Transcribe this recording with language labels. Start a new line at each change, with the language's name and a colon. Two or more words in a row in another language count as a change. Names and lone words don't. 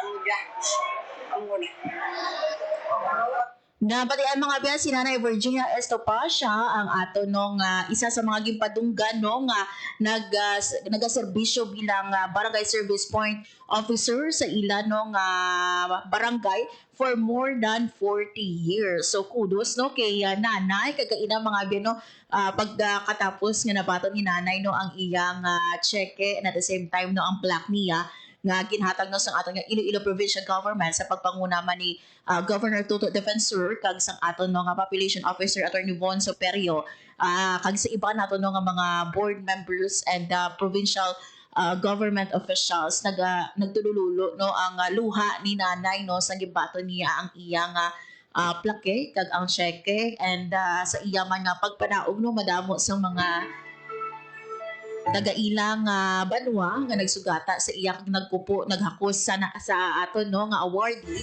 Hiligaynon: Amuna. Nabatian mga biyan si Nanay Virginia Estopacia ang ato nung isa sa mga gimpadunggan nung nagaserbisyo bilang barangay
English: service point officer
Hiligaynon: sa ila nung barangay
English: for more than 40 years. So kudos
Hiligaynon: no kay Nanay kagaina mga biyan no pagkatapos nga nabaton ni Nanay no ang iyang cheque
English: and at the same time
Hiligaynon: no ang plaque niya nga ginhatag no sang aton nga Iloilo Provincial Government sa pagpanguna man ni Governor Tuto Defensor kag sang aton no nga
English: Population Officer
Hiligaynon: Attorney Von Soperio kag sa iba nato no nga mga
English: board members and provincial government officials
Hiligaynon: nagtulululo no ang luha ni Nanay no sa gibaton niya ang iyang plaque kag ang cheque and sa iya man nga pagpanaog no madamo sa mga taga-ilang banwa nga nagsugata sa iyang naghakos sa aton no nga awardee.